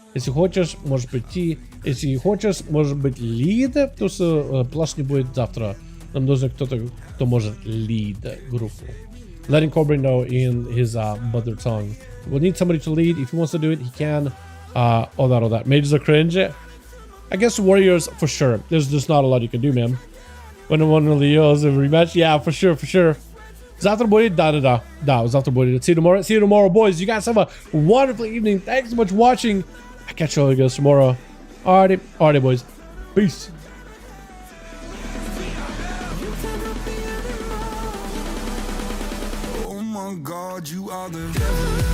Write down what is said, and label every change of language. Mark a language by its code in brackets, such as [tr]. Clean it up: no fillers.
[ru] Если хочешь, может быть, если хочешь, может быть, лид, потому что Plush не будет завтра. Нам нужен кто-то, кто может [en] lead [ru] группу. [en] Letting Cobra know in his mother tongue. We'll need somebody to lead. If he wants to do it, he can. All that. Mages are cringe. I guess Warriors for sure. There's just not a lot you can do, man. When one of the Leos a rematch, yeah, for sure. [ru] Завтра будет, да, завтра будет. [en] See you tomorrow, boys. You guys have a wonderful evening. Thanks so much for watching. I catch all you guys tomorrow. Alrighty, boys. Peace. Oh my God, you are the devil.